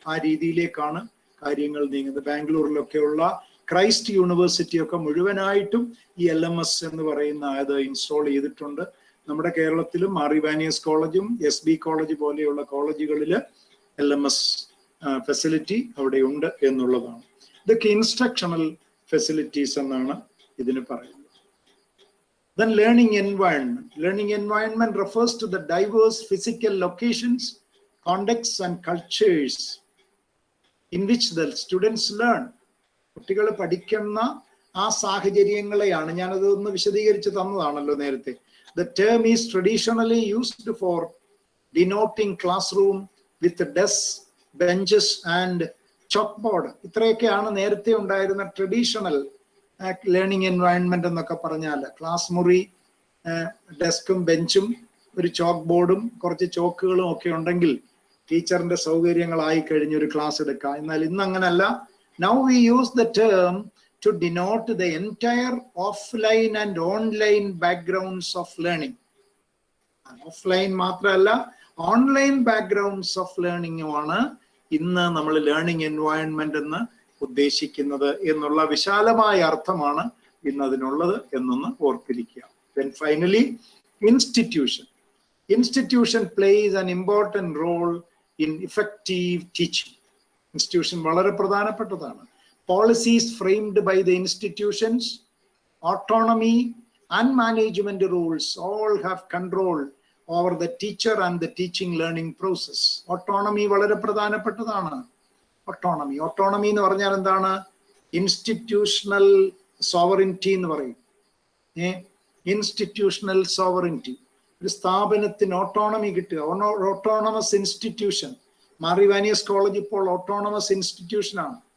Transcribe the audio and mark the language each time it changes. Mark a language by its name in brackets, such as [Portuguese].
[Malayalam] ആ രീതിയിലേക്കാണ് കാര്യങ്ങൾ നീങ്ങുന്നത്. ബാംഗ്ലൂരിലൊക്കെയുള്ള ക്രൈസ്റ്റ് യൂണിവേഴ്സിറ്റി ഒക്കെ മുഴുവനായിട്ടും ഈ LMS എന്ന് പറയുന്ന അത് ഇൻസ്റ്റാൾ ചെയ്തിട്ടുണ്ട്. നമ്മുടെ കേരളത്തിലും മാർ ഇവാനിയസ് കോളേജും SB കോളേജ് പോലെയുള്ള കോളേജുകളിൽ LMS ഫെസിലിറ്റി അവിടെ ഉണ്ട് എന്നുള്ളതാണ്. ഇതൊക്കെ ഇൻസ്ട്രക്ഷണൽ ഫെസിലിറ്റീസ് എന്നാണ് ഇതിന് പറയുന്നത്. [English] Then learning environment. Learning environment refers to the diverse physical locations, contexts and cultures in which the students learn. [Malayalam] കുട്ടികൾ പഠിക്കുന്ന ആ സാഹചര്യങ്ങളെയാണ്, ഞാനത് ഒന്ന് വിശദീകരിച്ച് തന്നതാണല്ലോ നേരത്തെ. [English] The term is traditionally used for denoting classroom with desks, benches and chalkboard. [Malayalam] ഇത്രയൊക്കെയാണ് നേരത്തെ ഉണ്ടായിരുന്ന ട്രഡീഷണൽ ലേണിംഗ് എൻവയൺമെന്റ് എന്നൊക്കെ പറഞ്ഞാൽ. ക്ലാസ് മുറി, ഡെസ്കും ബെഞ്ചും ഒരു ചോക്ക് ബോർഡും കുറച്ച് ചോക്കുകളും ഒക്കെ ഉണ്ടെങ്കിൽ ടീച്ചറിന്റെ സൗകര്യങ്ങളായി കഴിഞ്ഞ ഒരു ക്ലാസ് എടുക്കാം. എന്നാൽ ഇന്ന് അങ്ങനല്ല. [English] Now we use the term to denote the entire offline and online backgrounds of learning. [Malayalam] Offline മാത്രമല്ല, ഓൺലൈൻ ബാക്ക്ഗ്രൗണ്ട്സ് ഓഫ് ലേണിംഗുമാണ് ഇന്ന് നമ്മൾ ലേണിംഗ് എൻവയൺമെന്റ് എന്ന് ഉദ്ദേശിക്കുന്നത് എന്നുള്ള വിശാലമായ അർത്ഥമാണ് ഇന്ന് അതിനുള്ളത് എന്നൊന്ന് ഓർത്തിരിക്കുക. [English] Then finally, institution. Institution plays an important role in effective teaching. [Malayalam] Institution വളരെ പ്രധാനപ്പെട്ടതാണ്. [English] Policies framed by the institutions, autonomy and management rules all have control over the teacher and the teaching learning process. [Malayalam] Autonomy വളരെ പ്രധാനപ്പെട്ടതാണ്. Autonomy എന്ന് പറഞ്ഞാൽ എന്താണ്? Institutional sovereignty എന്ന് പറയും. Institutional sovereignty, ഒരു സ്ഥാപനത്തിന് ഓട്ടോണമി കിട്ടുക. Autonomous institution. Mar Ivanios college ഇപ്പോൾ ഓട്ടോണമസ് ഇൻസ്റ്റിറ്റ്യൂഷനാണ്.